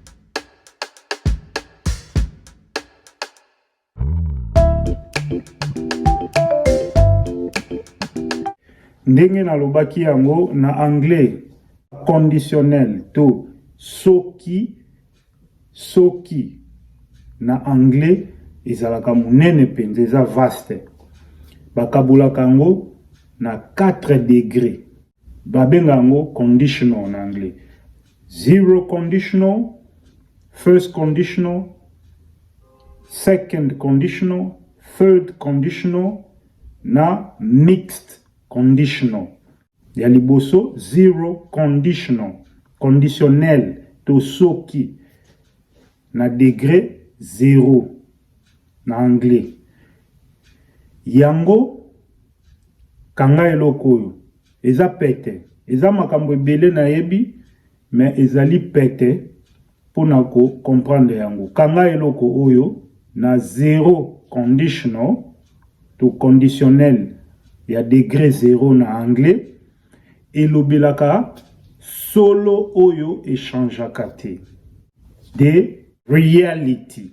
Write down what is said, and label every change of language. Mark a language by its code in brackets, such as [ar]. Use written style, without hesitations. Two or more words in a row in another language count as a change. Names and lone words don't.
[ln] Ndenge na lobaki yango na [fr] anglais conditionnel [ln] to soki na anglais ezalaka munene penza eza vaste bakabulaka yango na 4 degrés babenga yango conditional [fr] en anglais. [en] Zero conditional, first conditional, second conditional, third conditional na mixed conditional. [ln] Ya liboso [en] zero conditional, [ln] conditionnel to soki na degré 0 na anglais. Yango kanga eloko oyo eza pete eza makambo ebele na yebi mais ezali pete pona ko comprendre yango kanga eloko oyo na 0 conditional to conditionnel ya degré 0 na anglais elobelaka solo oyo echangeaka te de reality.